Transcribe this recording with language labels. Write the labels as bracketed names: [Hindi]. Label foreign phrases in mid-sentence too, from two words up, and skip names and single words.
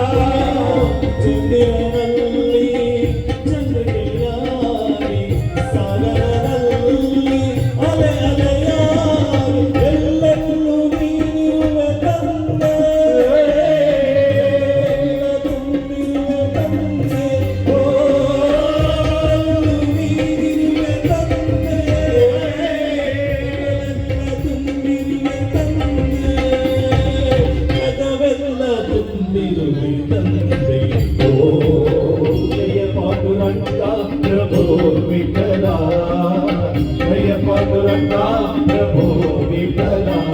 [Kannada] चंद्रನಲ್ಲಿ ಚಂದ್ರಗಿರಿಯಾರಿ ಸಾಗರದಲ್ಲಿ ಅಲೆ ಅಲೆಯಾರಿ ಎಲ್ಲೆಲ್ಲೂ ನೀನಿರುವೆ ತಂದೆ ತುಂಬಿರುವೆ ತಂದೆ ಓ ನೀನಿರುವೆ ತಂದೆ [Marathi] जय पांडुरंग प्रभो विठ्ठल जय पांडुरंग प्रभो विठ्ठल